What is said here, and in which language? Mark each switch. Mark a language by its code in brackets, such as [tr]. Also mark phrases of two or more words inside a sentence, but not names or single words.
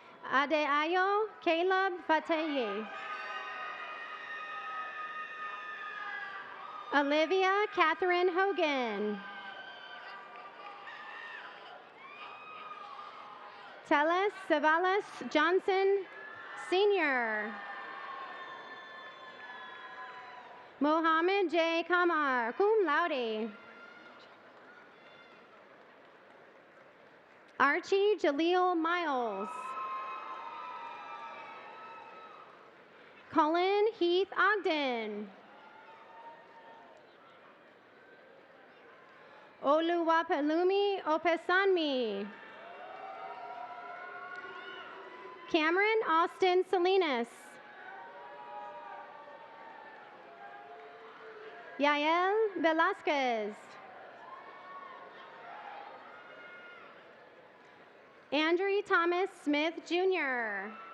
[en] Adeayo Caleb Fateye. Olivia Catherine Hogan. Teles Savalas Johnson, Sr. Mohammed J. Kamar, [la] cum laude. [en] Archie Jaleel Miles. Colin Heath Ogden. Oluwapelumi Opesanmi. Cameron Austin Salinas. Yael Velasquez. Andrew Thomas Smith, Jr.